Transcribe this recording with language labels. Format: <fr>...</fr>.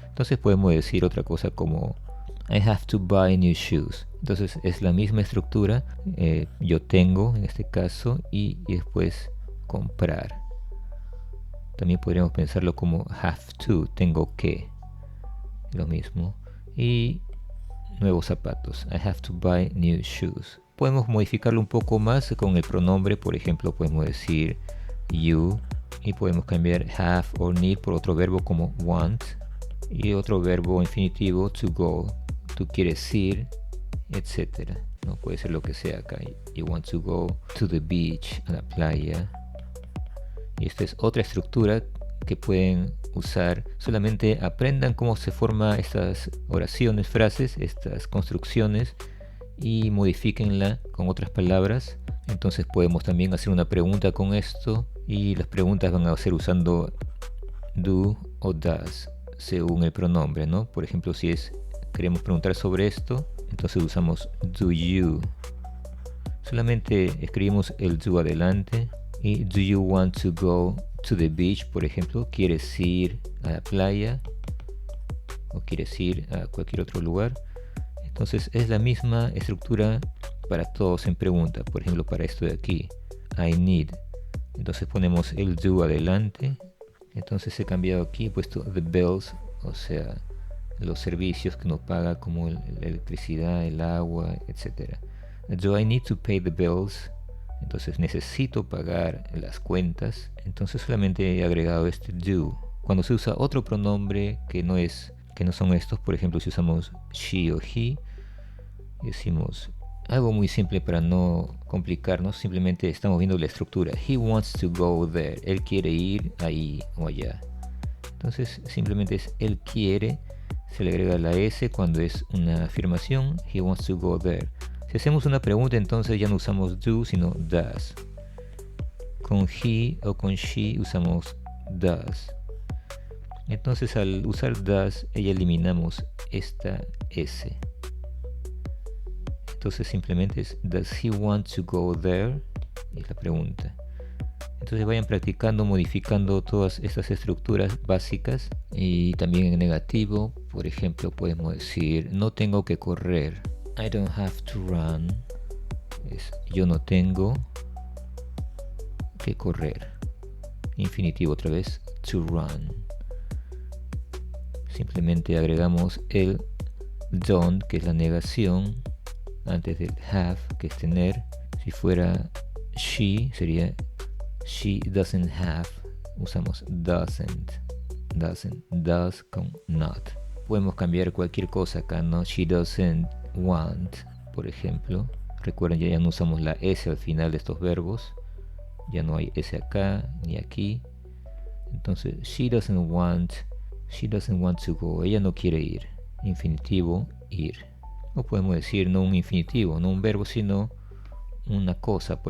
<es>Entonces podemos decir otra cosa como</es> <en>I have to buy new shoes.</en> <es>Entonces es la misma estructura, yo tengo en este caso y después comprar. También podríamos pensarlo como</es> <en>have to,</en> <es>tengo que, lo mismo. Y nuevos zapatos,</es> <en>I have to buy new shoes.</en> <es>Podemos modificarlo un poco más con el pronombre, por ejemplo podemos decir you y podemos cambiar have o need por otro verbo como want y otro verbo infinitivo</es> <en>to go,</en> <es>tú quieres ir, etcétera, ¿no? Puede ser lo que sea acá.</es> <en>You want to go to the beach,</en> <es>a la playa. Y esta es otra estructura que pueden usar. Solamente aprendan cómo se forman estas oraciones, frases, estas construcciones y modifíquenla con otras palabras. Entonces podemos también hacer una pregunta con esto y las preguntas van a ser usando do o does según el pronombre, ¿no? Por ejemplo, si queremos preguntar sobre esto, entonces usamos</es> <en>do you.</en> <es>Solamente escribimos el do adelante. Y</es> <en>do you want to go to the beach,</en> <es>por ejemplo, ¿quieres ir a la playa? O ¿quieres ir a cualquier otro lugar? Entonces es la misma estructura para todos en pregunta. Por ejemplo, para esto de aquí,</es> <en>I need.</en> <es>Entonces ponemos el do adelante. Entonces he cambiado aquí, he puesto</es> <en>the bills,</en> <es>o sea, los servicios que uno paga como la electricidad, el agua, etc.</es> <en>Do I need to pay the bills?</en> <es>Entonces necesito pagar las cuentas. Entonces solamente he agregado este do. Cuando se usa otro pronombre que no son estos, por ejemplo si usamos she o he, decimos algo muy simple para no complicarnos, simplemente estamos viendo la estructura.</es> <en>He wants to go there.</en> <es>Él quiere ir ahí o allá. Entonces simplemente es él quiere Se le agrega la S cuando es una afirmación.</es> <en>He wants to go there.</en> <es>Si hacemos una pregunta, entonces ya no usamos do, sino does. Con he o con she usamos does. Entonces al usar does, ya eliminamos esta S. Entonces simplemente es</es> <en>does he want to go there?</en> <es>Es la pregunta. Entonces vayan practicando, modificando todas estas estructuras básicas. Y también en negativo, por ejemplo, podemos decir no tengo que correr.</es> <en>I don't have to run.</en> <es>Es yo no tengo que correr. Infinitivo otra vez,</es> <en>to run.</en> <es>Simplemente agregamos el don't, que es la negación, antes del have, que es tener. Si fuera she, sería</es> <en>she doesn't have.</en> <es>Usamos doesn't, does con not. Podemos cambiar cualquier cosa acá, ¿no?</es> <en>She doesn't want,</en> <es>por ejemplo. Recuerden, ya no usamos la S al final de estos verbos. Ya no hay S acá ni aquí.</es> <en>Entonces, she doesn't want to go.</en> <es>Ella no quiere ir. Infinitivo, ir. O podemos decir no un infinitivo, no un verbo, sino una cosa.</es>